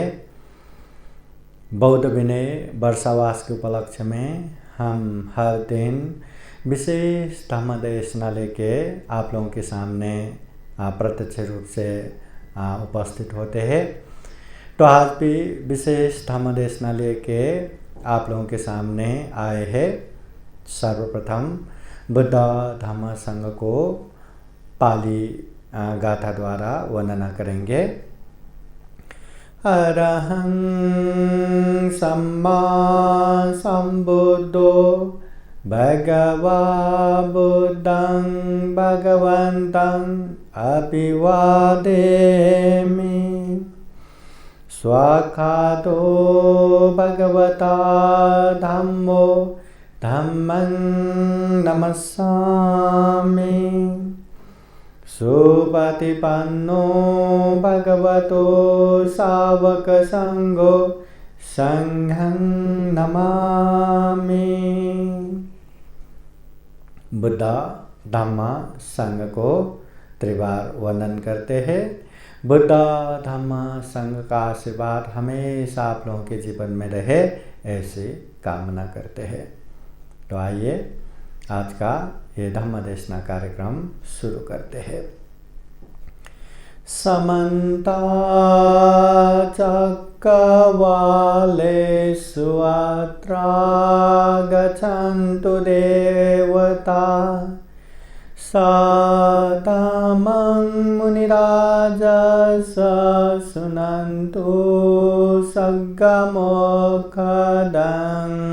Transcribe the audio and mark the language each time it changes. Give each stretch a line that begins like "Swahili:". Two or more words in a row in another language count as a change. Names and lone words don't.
Hindi: बौद्ध विनय वर्षावास के उपलक्ष्य में हम हर दिन विशेष धम्म देशना लेके आप लोगों के सामने प्रत्यक्ष रूप से उपस्थित होते हैं। तो आज भी विशेष धम्म देशना लेके आप लोगों के सामने आए हैं। सर्वप्रथम बुद्ध धम्म संघ को पाली गाथा द्वारा वर्णना करेंगे।
Pali: अरहं सम्मा सम्बुद्धो भगवा बुद्धं भगवन्तं अभिवादेमि। स्वाखातो भगवता धम्मो धम्मं नमस्सामि। सुपतिपन्नो भगवतो सावक संघो संघं नमामि।
Hindi: बुद्ध धम्म संघ को त्रिबार वर्णन करते हैं। बुद्ध धम्म संघ का आशीर्वाद हमेशा आप लोगों के जीवन में रहे, ऐसी कामना करते हैं। तो आइए आज का ये धम्म देशना कार्यक्रम शुरू करते हैं।
Pali: समन्ता चक्रवालेषु अत्र गच्छन्तु देवता। सतमं मुनिराजस शृण्वन्तु सद्गमोक्षदं।